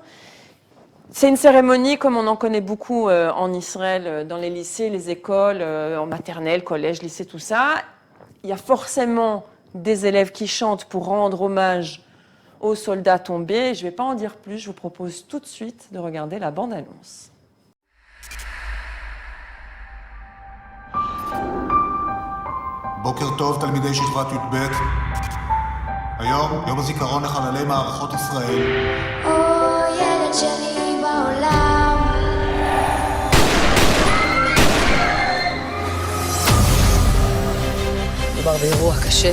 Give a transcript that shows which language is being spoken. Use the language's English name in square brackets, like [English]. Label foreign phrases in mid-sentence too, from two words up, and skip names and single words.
[French] C'est une cérémonie comme on en connaît beaucoup en Israël, dans les lycées, les écoles, en maternelle, collège, lycée, tout ça. Il y a forcément des élèves qui chantent pour rendre hommage aux soldats tombés. Je ne vais pas en dire plus, je vous propose tout de suite de regarder la bande-annonce. [Hebrew] בוקר טוב תלמידי שכבת י"ב. היום יום הזיכרון לחללי מערכות ישראל. או ילד שני בעולם. מדובר באירוע קשה.